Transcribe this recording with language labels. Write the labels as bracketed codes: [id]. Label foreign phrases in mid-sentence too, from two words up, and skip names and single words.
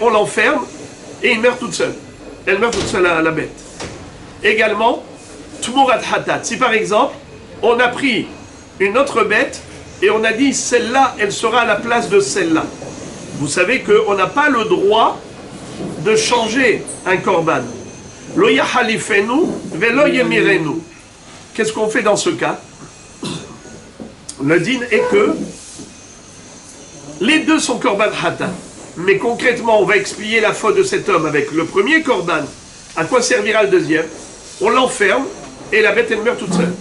[fr] On l'enferme et il meurt toute seule. Elle meurt toute seule, la bête. Également, [he] tmurat hatat. [fr] Si par exemple, on a pris une autre bête et on a dit celle-là, elle sera à la place de celle-là. Vous savez qu'on n'a pas le droit de changer un korban. [he] Lo yahalifenu velo yemirenu. [fr] Qu'est-ce qu'on fait dans ce cas? Le din est que les deux sont [he] korban hatat. [fr] Mais concrètement, on va expliquer la faute de cet homme avec le premier korban. À quoi servira le deuxième? On l'enferme et la bête elle meurt toute seule.